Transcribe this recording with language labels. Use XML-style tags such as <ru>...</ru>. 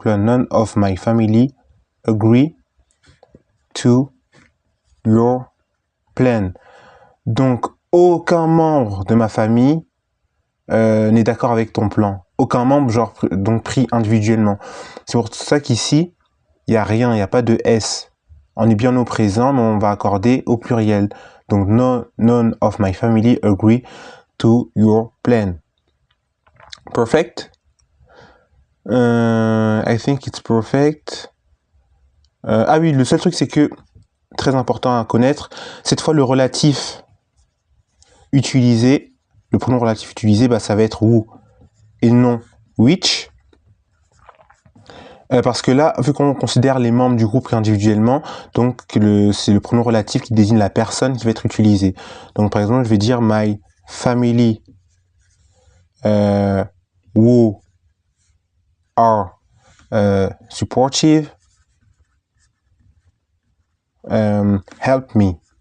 <en>None of my family agree to your plan.</en> <fr>Donc, aucun membre de ma famille n'est d'accord avec ton plan. Aucun membre, genre, donc pris individuellement. C'est pour ça qu'ici, il n'y a rien, il n'y a pas de S. On est bien au présent, mais on va accorder au pluriel. Donc,</fr> <en>none of my family agree to your plan. Perfect? I think it's perfect.</en> <fr>Ah oui, le seul truc, c'est que très important à connaître, cette fois le relatif utilisé, le pronom relatif utilisé, bah, ça va être who et non which, parce que là, vu qu'on considère les membres du groupe individuellement, donc c'est le pronom relatif qui désigne la personne qui va être utilisée. Donc par exemple, je vais dire</fr> <en>my family who are supportive, helped me.</en>